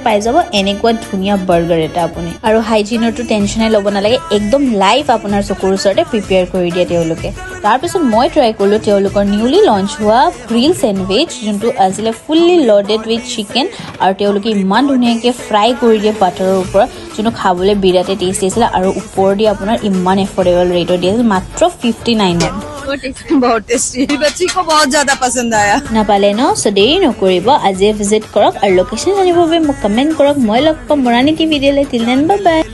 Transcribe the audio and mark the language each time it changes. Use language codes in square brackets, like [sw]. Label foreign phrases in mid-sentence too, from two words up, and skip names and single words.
[as] পাই যাব এনেকুৱা ধুনীয়া বাৰ্গাৰ এটা আপুনি আৰু হাইজিনৰটো টেনচনে ল'ব নালাগে একদম লাইভ আপোনাৰ চকুৰ ওচৰতে প্ৰিপেয়াৰ কৰি দিয়ে তেওঁলোকে তাৰ পিছত মই ট্ৰাই কৰিলো তেওঁলোকৰ [en] newly launch [as] হোৱা [en] grill sandwich [as] যোনটো আছিলে [en] fully loaded with chicken [as] আৰু তেওঁলোকে ইমান ধুনীয়াকৈ ফ্ৰাই কৰি দিয়ে বাটাৰৰ ওপৰত যোনটো খাবলৈ বিৰাটে টেষ্টি আছিল আৰু ওপৰ দি আপোনাৰ ইমান [en] affordable rateত [as] দিয়ে মাত্ৰ 59 [hi] बहुत टेस्टी बच्ची को बहुत ज्यादा पसंद आया [as] নাপালে ন সো দেৰি নকৰিব আজি ভিজিট কৰক আৰু লোকেশ্যন জানিবৰ বাবে মোক কমেণ্ট কৰক মই লগ পাম মৰাণী টিভি দিলে [en] till then bye bye